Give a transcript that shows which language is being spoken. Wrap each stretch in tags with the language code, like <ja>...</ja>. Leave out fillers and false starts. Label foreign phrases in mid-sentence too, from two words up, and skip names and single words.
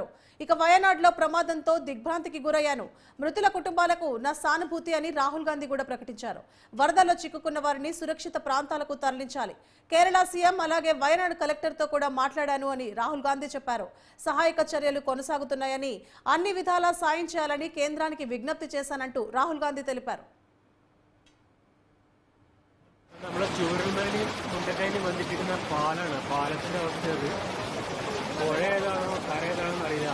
<te>ఇక వయనాడ్లో ప్రమాదంతో దిగ్భ్రాంతికి గురయ్యాను, మృతుల కుటుంబాలకు నా సానుభూతి అని రాహుల్ గాంధీ కూడా ప్రకటించారు. వరదలో చిక్కుకున్న వారిని సురక్షిత ప్రాంతాలకు తరలించాలి. కేరళ సీఎం అలాగే వయనాడ్ కలెక్టర్తో కూడా మాట్లాడాను అని రాహుల్ గాంధీ చెప్పారు. సహాయక చర్యలు కొనసాగుతున్నాయని, అన్ని విధాలా సాయం చేయాలని కేంద్రానికి విజ్ఞప్తి చేశానంటూ రాహుల్ గాంధీ తెలిపారు.</te> <ml>നമ്മുടെ ചൂരൽമലയിൽ മുണ്ടക്കൈന് ബന്ധിപ്പിക്കുന്ന പാലാണ്. പാലത്തിന്റെ അവസ്ഥ അത് പുഴ ഏതാണോ കര ഏതാണോ അറിയില്ല.</ml>